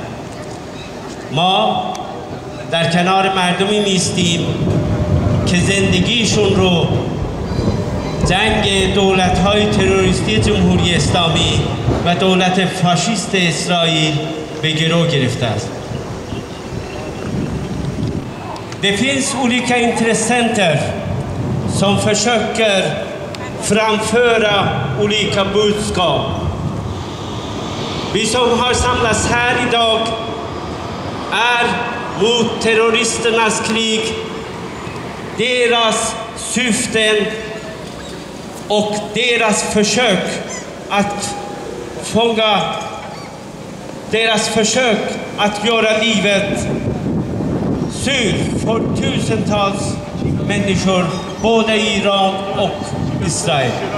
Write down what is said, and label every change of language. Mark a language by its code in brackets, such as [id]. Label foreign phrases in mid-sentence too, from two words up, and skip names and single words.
[fa] ما در کنار مردمی میستیم که زندگیشون رو جنگ دولت‌های تروریستی جمهوری اسلامی و دولت فاشیست اسرائیل به گرو گرفته است. [sv] Det finns olika intressenter som försöker framföra olika budskap. Vi som har samlats här idag är mot terroristernas krig, deras syften och deras försök att göra livet surt för tusentals människor både i Iran och Israel.